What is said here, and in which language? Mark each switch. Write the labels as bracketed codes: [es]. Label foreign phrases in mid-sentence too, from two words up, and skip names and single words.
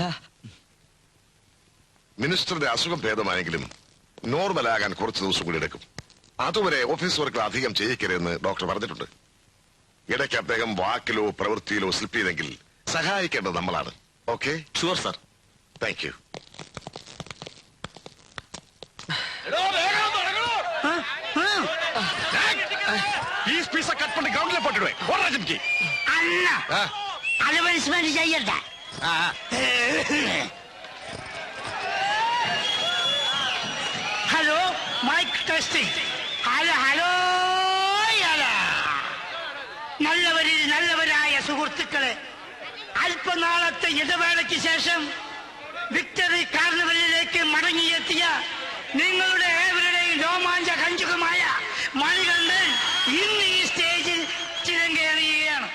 [ml] മിനിസ്റ്ററുടെ അസുഖം ഭേദമായെങ്കിലും നോർമലാകാൻ കുറച്ച് ദിവസം കൂടി എടുക്കും. അതുവരെ [en] office works [ml] അധികം ചെയ്യിക്കരുതെന്ന് ഡോക്ടർ പറഞ്ഞിട്ടുണ്ട്. ഇടയ്ക്ക് അദ്ദേഹം വാക്കിലോ പ്രവൃത്തിയിലോ സ്ലിപ്പ് ചെയ്തെങ്കിൽ സഹായിക്കേണ്ടത് നമ്മളാണ്. ഓക്കെ? [en] sure sir. thank you. [ta] கட் பண்ணி கிரவுண்ட்ல போட்டுடுவேன். ஓடுறா ஜிம்கி. அண்ணா அட்வர்டைஸ்மென்ட் செய்யறதா? [en] hello, mic testing. hello hello hello. [ml] നല്ലവരായ സുഹൃത്തുക്കളെ, അല്പനാളത്തെ ഇടവേളയ്ക്ക് ശേഷം വിക്ടറി കാർണിവലിലേക്ക് മടങ്ങിയെത്തിയ നിങ്ങളുടെ ഏവരുടെയും രോമാഞ്ച കഞ്ചുകമായ മണികണ്ഠൻ ഇന്ന് ഈ സ്റ്റേജിൽ ചിരങ്കേറിയുകയാണ്.